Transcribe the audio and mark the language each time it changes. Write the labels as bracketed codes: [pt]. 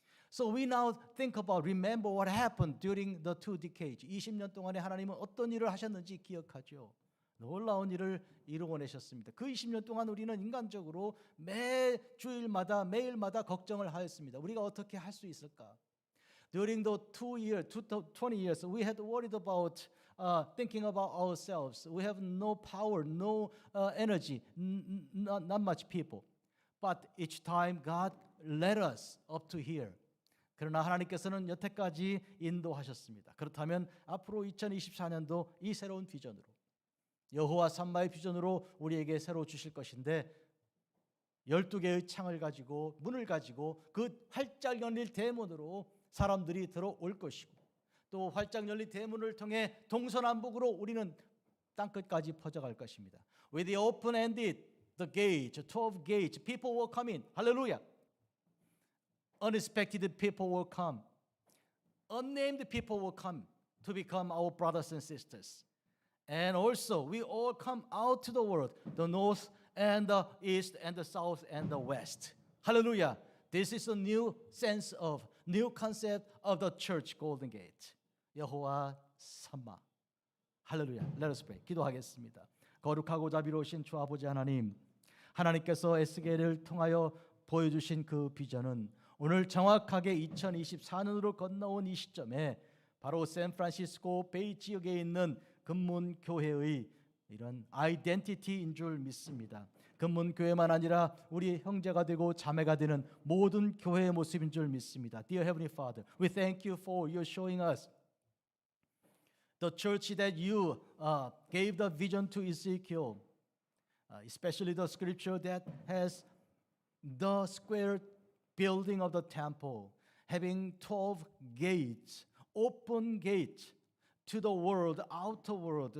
[en] So we now think about, remember what happened during the 2 decades. [ko] 20년 동안에 하나님은 어떤 일을 하셨는지 기억하죠. 놀라운 일을 이루어내셨습니다. 그 20년 동안 우리는 인간적으로 매 주일마다 매일마다 걱정을 하였습니다. 우리가 어떻게 할 수 있을까? [en] During the 20 years, we had worried about thinking about ourselves. We have no power, no energy, not much people. But each time God led us up to here. [ko] 그러나 하나님께서는 여태까지 인도하셨습니다. 그렇다면 앞으로 2024년도 이 새로운 비전으로 여호와 삼마의 비전으로 우리에게 새로 주실 것인데 12개의 창을 가지고 문을 가지고 그 활짝 열릴 대문으로 사람들이 들어올 것이고 또 활짝 열린 대문을 통해 동서남북으로 우리는 땅끝까지 퍼져갈 것입니다. [en] With the open-ended, the gate, 12 gates, people will come in. Hallelujah. Unexpected people will come. Unnamed people will come to become our brothers and sisters. And also, we all come out to the world, the north and the east and the south and the west. Hallelujah. This is a new sense of, new concept of the church Golden Gate. [ko] 여호와 삼마. 할렐루야. [en] Let us pray. [ko] 기도하겠습니다. 거룩하고 자비로우신 주 아버지 하나님, 하나님께서 에스겔을 통하여 보여주신 그 비전은 오늘 정확하게 2024년으로 건너온 이 시점에 바로 샌프란시스코 베이 지역에 있는 금문교회의 이런 아이덴티티인 줄 믿습니다. 금문교회만 아니라 우리 형제가 되고 자매가 되는 모든 교회의 모습인 줄 믿습니다. [en] Dear Heavenly Father, we thank you for your showing us the church that you gave the vision to Ezekiel, especially the scripture that has the square building of the temple, having 12 gates, open gates to the world, outer world.